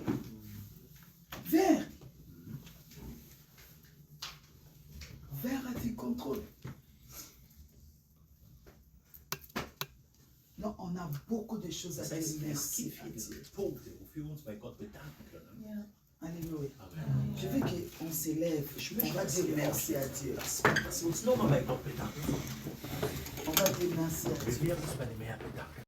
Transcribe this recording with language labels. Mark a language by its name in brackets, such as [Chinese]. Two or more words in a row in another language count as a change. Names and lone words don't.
[French] vers a du contrôle. Non, on a beaucoup de choses à [German] Das [French] dire [German] heißt, es [French] merci [German] gibt [French] à [German] viele [French] Dieu. [German] Punkte, wofür wir uns bei Gott bedanken können. [French] Alléluia. Amen. Je veux qu'on s'élève. [German] Ich [French] On [German] möchte, [French] va [German] dass [French] dire [German] wir [French] merci à Dieu. [German] dass wir uns nochmal bei Gott bedanken. [French] On va dire merci à Dieu. [German] Wir werden uns bei dem Herrn bedanken.